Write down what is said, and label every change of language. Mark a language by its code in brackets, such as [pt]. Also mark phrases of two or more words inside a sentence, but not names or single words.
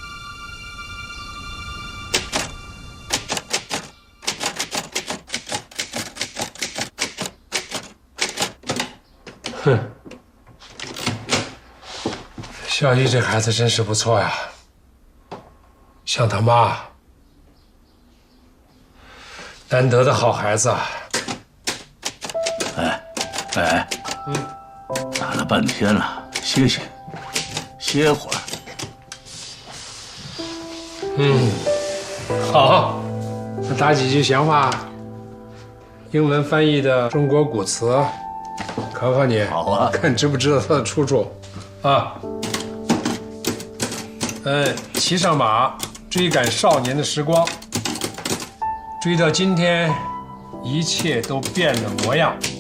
[zh] 哼，孝义这孩子真是不錯呀，像他媽，難得的好孩子啊。哎，打了半天了，歇歇，歇會兒。好，那打幾句閒話，英文翻譯的中國古詞。考考你，好啊，看知不知道它的出處啊？騎上馬追趕少年的時光，追到今天，一切都變了模樣。